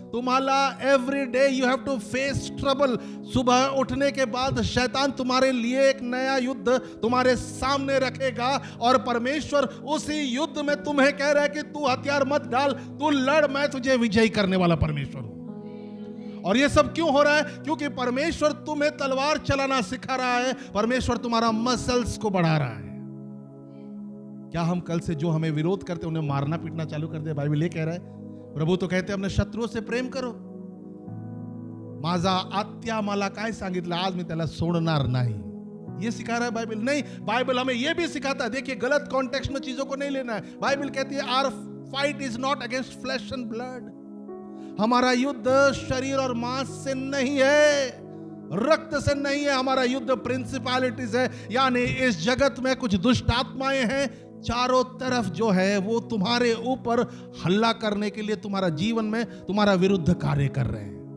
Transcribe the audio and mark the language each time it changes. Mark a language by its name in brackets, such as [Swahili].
[Hindi] तुम्हारा [English] Every day you have to face trouble. [Hindi] सुबह उठने के बाद शैतान तुम्हारे लिए एक नया युद्ध तुम्हारे सामने रखेगा, और परमेश्वर उसी युद्ध में तुम्हें कह रहा है कि तू हथियार मत डाल, तू लड़, मैं तुझे विजयी करने वाला परमेश्वर हूं। और ये सब क्यों हो रहा है? क्योंकि परमेश्वर तुम्हें तलवार चलाना सिखा रहा है, परमेश्वर तुम्हारा मसल्स को बढ़ा रहा है। क्या हम कल से जो हमें विरोध करते उन्हें मारना पीटना चालू कर दे? बाइबल ये कह रहा है, प्रभु तो कहते हैं अपने शत्रुओं से प्रेम करो। [Marathi] माझा आत्या मला काय सांगितलं, आज मी त्याला सोडणार नाही, [Hindi] ये सिखा रहा है बाइबल। नहीं, बाइबल हमें ये भी सिखाता है। देखिए, गलत कॉन्टेक्स्ट में चीजों को नहीं लेना है। बाइबल कहती है, [English] Our fight is not against flesh and blood. [Hindi] हमारा युद्ध शरीर और मांस से नहीं है, रक्त से नहीं है। हमारा युद्ध प्रिंसिपैलिटीज है, यानी इस जगत में कुछ दुष्ट आत्माएं हैं, चारों तरफ जो है वो तुम्हारे ऊपर हल्ला करने के लिए तुम्हारा जीवन में तुम्हारा विरुद्ध कार्य कर रहे हैं।